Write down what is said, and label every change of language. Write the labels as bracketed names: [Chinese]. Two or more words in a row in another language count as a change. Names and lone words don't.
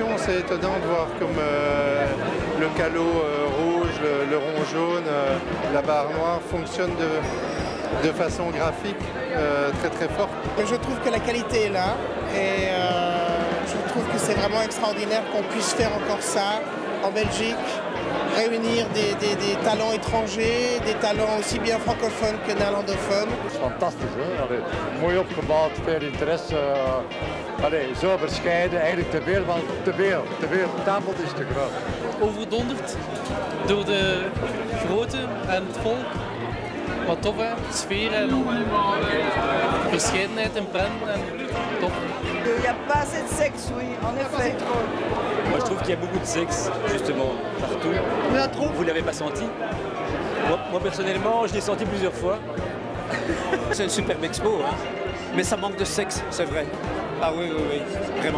[French] C'est étonnant de voir comme le calot rouge, le rond jaune, la barre noire fonctionnent de façon graphique très très forte. Je trouve que la qualité est là et je trouve que c'est vraiment extraordinaire qu'on puisse faire encore ça en Belgique. Réunir des talents étrangers, des talents aussi bien francophones que néerlandophones. [Dutch] Het is fantastisch, hè? Allee, mooi opgebouwd, veel interesse. Zo verscheiden, eigenlijk te veel. Het aanbod is te groot. Overdonderd door de grootte en het volk. Wat tof, hè? Sfeer en verscheidenheid en prenten en tof. [French] Il n'y a pas assez de sexe, oui, en effet. Moi je trouve qu'il y a beaucoup de sexe, justement, partout. Il y en a trop. Vous ne l'avez pas senti? Moi personnellement, je l'ai senti plusieurs fois. C'est une superbe expo, hein. Mais ça manque de sexe, c'est vrai. Ah oui, vraiment.